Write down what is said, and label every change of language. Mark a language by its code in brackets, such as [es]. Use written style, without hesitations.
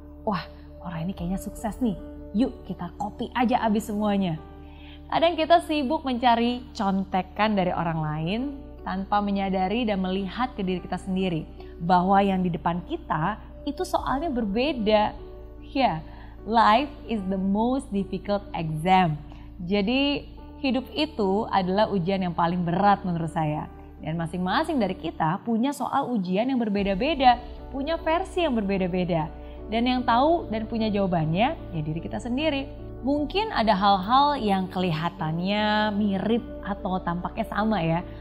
[id] Wah, orang ini kayaknya sukses nih, yuk kita copy aja abis semuanya. Kadang kita sibuk mencari contekan dari orang lain tanpa menyadari dan melihat ke diri kita sendiri bahwa yang di depan kita itu soalnya berbeda. [en] Yeah, life is the most difficult exam. [id] Jadi hidup itu adalah ujian yang paling berat menurut saya. Dan masing-masing dari kita punya soal ujian yang berbeda-beda, punya versi yang berbeda-beda. Dan yang tahu dan punya jawabannya ya diri kita sendiri. Mungkin ada hal-hal yang kelihatannya mirip atau tampaknya sama ya.